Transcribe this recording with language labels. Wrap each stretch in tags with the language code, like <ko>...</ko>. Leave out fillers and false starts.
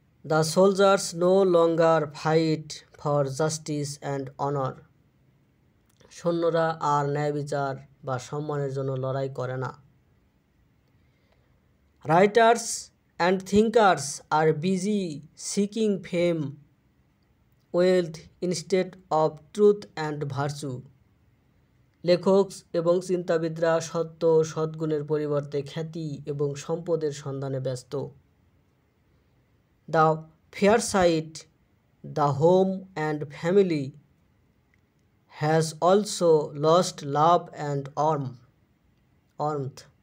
<en>The soldiers no longer fight for justice and honor.</en> <bn>সৈন্যরা আর ন্যায় বিচার বা সম্মানের জন্য লড়াই করে না।</bn> <en>Writers and thinkers are busy seeking fame, wealth instead of truth and virtue.</en> <bn>লেখক এবং চিন্তাবিদরা সত্য ও সদ্গুণের পরিবর্তে খ্যাতি এবং সম্পদের সন্ধানে ব্যস্ত।</bn> <en>The fireside, the home and family has also lost love and warmth.</en>